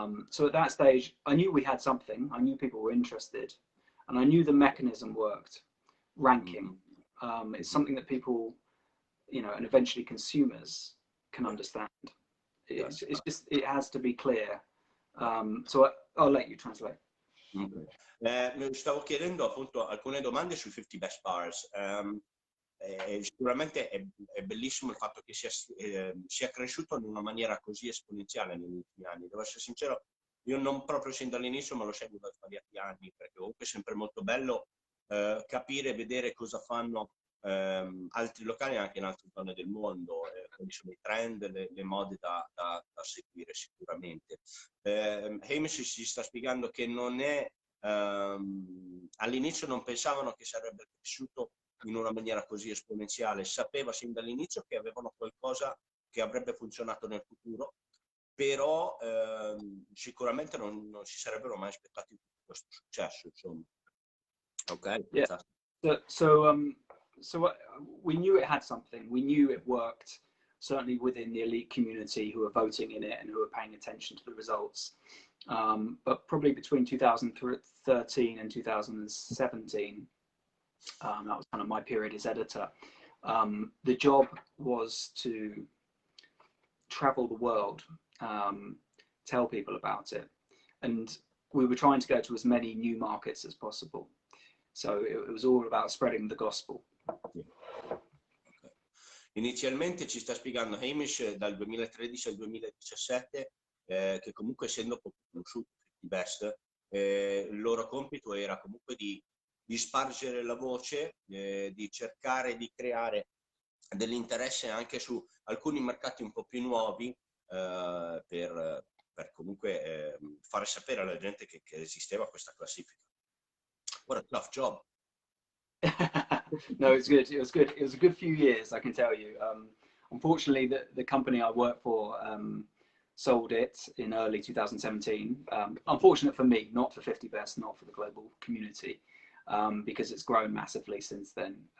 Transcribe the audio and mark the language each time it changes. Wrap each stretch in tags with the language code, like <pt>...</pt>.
<en>So at that stage, I knew we had something. I knew people were interested, and I knew the mechanism worked. Ranking, it's something that people, you know, and eventually consumers can understand. It's just, it has to be clear. So I'll let you translate.</en> <it>Stavo chiedendo appunto alcune domande sui 50 Best Bars. Sicuramente è bellissimo il fatto che sia cresciuto in una maniera così esponenziale negli ultimi anni. Devo essere sincero, io non proprio sin dall'inizio, ma lo seguo da svariati anni, perché comunque è sempre molto bello capire e vedere cosa fanno altri locali anche in altre zone del mondo, quali sono i trend, le mode da seguire sicuramente. Hamish ci sta spiegando che non è all'inizio non pensavano che sarebbe cresciuto in una maniera così esponenziale, sapeva sin dall'inizio che avevano qualcosa che avrebbe funzionato nel futuro, però sicuramente non si sarebbero mai aspettati questo successo, insomma.</it> <en>Okay. Yeah. So we knew it had something. We knew it worked, certainly within the elite community who are voting in it and who are paying attention to the results. But probably between 2013 and 2017, that was kind of my period as editor. The job was to travel the world, tell people about it, and we were trying to go to as many new markets as possible. So it was all about spreading the gospel. Okay.</en> <it>Inizialmente ci sta spiegando Hamish dal 2013 al 2017 che comunque essendo poco conosciuti i Best, il loro compito era comunque di spargere la voce, di cercare di creare dell'interesse anche su alcuni mercati un po' più nuovi per comunque fare sapere alla gente che esisteva questa classifica.</it> <en>What a tough job. No, it's good. It was good. It was a good few years, I can tell you. Unfortunately, the company I work for sold it in early 2017. Unfortunate for me, not for 50 Best, not for the global community, because it's grown massively since then.</en>